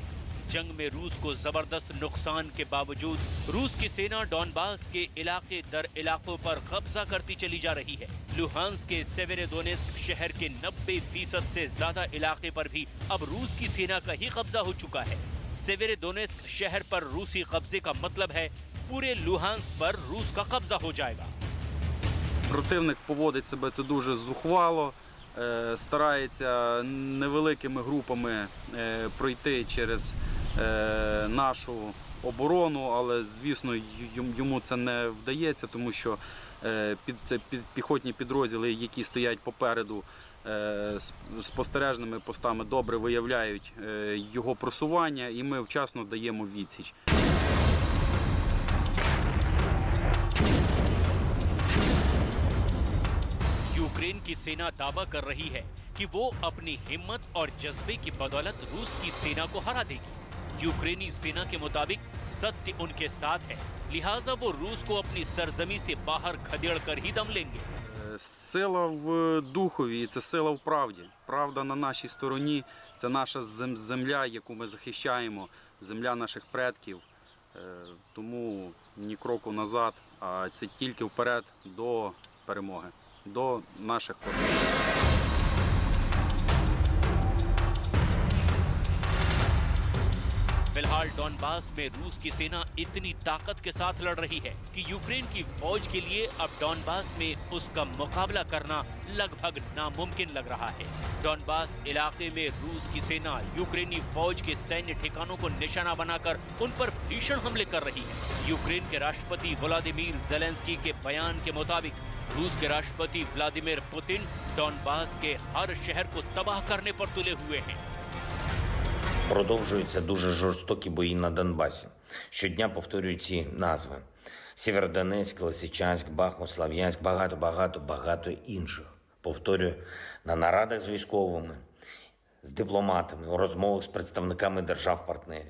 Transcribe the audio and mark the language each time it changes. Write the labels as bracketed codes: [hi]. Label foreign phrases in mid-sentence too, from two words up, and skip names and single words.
[hi] जंग में रूस को जबरदस्त नुकसान के बावजूद रूस की सेना डॉनबास के इलाके दर इलाकों पर कब्जा करती चली जा रही है। लुहांस्क के सेवेरोडोनेत्स्क शहर के 90% से ज्यादा इलाके पर भी अब रूस की सेना का ही कब्जा हो चुका है। सेवेरोडोनेत्स्क शहर पर रूसी कब्जे का मतलब है पूरे लुहांस्क पर रूस का कब्जा हो जाएगा। [uk] Противник поводить себе це дуже зухвало, старається невеликими групами пройти через нашу оборону, але, звісно, йому це не вдається, тому що піхотні підрозділи, які стоять попереду спостережними постами, добре виявляють його просування, і ми вчасно даємо відсіч. [hi] यूक्रेन की सेना दावा कर रही है कि वो अपनी हिम्मत और जज्बे की बदौलत रूस की सेना को हरा देगी। यूक्रेनी सेना के मुताबिक सत्य उनके साथ है, लिहाजा वो रूस को अपनी सरजमी से बाहर खदेड़ कर ही दम लेंगे। [uk] Сила в духові, це сила в правді. Правда на нашій стороні, це наша земля, яку ми захищаємо, земля наших предків. Тому ні кроку назад, а це тільки вперед до перемоги. До наших партнерів. [hi] फिलहाल डॉनबास में रूस की सेना इतनी ताकत के साथ लड़ रही है कि यूक्रेन की फौज के लिए अब डॉनबास में उसका मुकाबला करना लगभग नामुमकिन लग रहा है। डॉनबास इलाके में रूस की सेना यूक्रेनी फौज के सैन्य ठिकानों को निशाना बनाकर उन पर भीषण हमले कर रही है। यूक्रेन के राष्ट्रपति व्लादिमीर ज़ेलेंस्की के बयान के मुताबिक रूस के राष्ट्रपति व्लादिमीर पुतिन डॉनबास के हर शहर को तबाह करने पर तुले हुए हैं। [uk] Продовжуються дуже жорстокі бої на Донбасі. Щодня повторюю ці назви. Сєвєродонецьк, Лисичанськ, Бахмут, Слов'янськ, багато інших. Повторюю на нарадах з військовими, з дипломатами, у розмовах з представниками держав-партнерів.